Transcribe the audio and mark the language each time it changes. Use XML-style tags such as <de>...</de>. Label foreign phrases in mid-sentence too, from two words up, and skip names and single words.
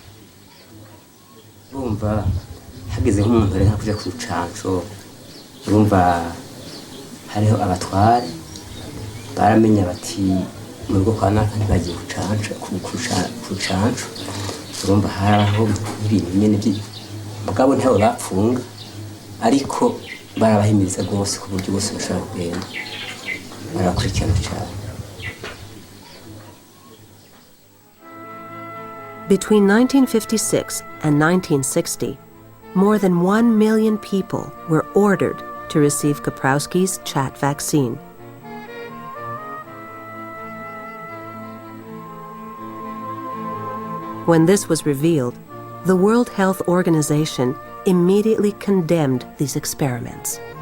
<rn>urumva hageze nk'umuntu reka kuja ku rucanco urumva hariho abatware baramenya bati mu rugo kwa naka ntibagiye ku rucanco urumva haraho ibintu nyene mugabo ntawe bapfunga ariko barabahimiriza rwose ku buryo bose bashobora kugenda barakurikirana cyane.</rn> <en>Between 1956 and 1960, more than 1 million people were ordered to receive Kaprowski's chat vaccine. When this was revealed, the World Health Organization immediately condemned these experiments.</en>